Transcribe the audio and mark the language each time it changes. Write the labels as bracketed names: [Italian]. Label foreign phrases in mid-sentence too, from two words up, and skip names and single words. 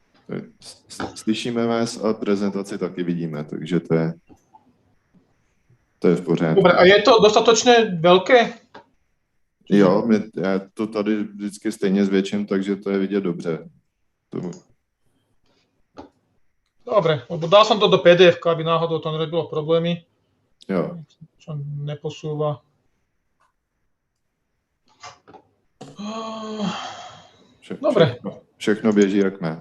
[Czech] Slyšíme vás a prezentaci taky vidíme, takže to je... To je v pořádku. [Slovak] Dobre, a je to dostatočne veľké? [Czech] Jo, já to tady vždycky stejně zvětším, takže to je vidět dobře. To, [Slovak] Dobre, lebo dal som to do PDF, aby náhodou to nerobilo problémy. [Czech] jo. [Slovak] Čo neposúva. Dobre. [Czech] Všechno běží jak má.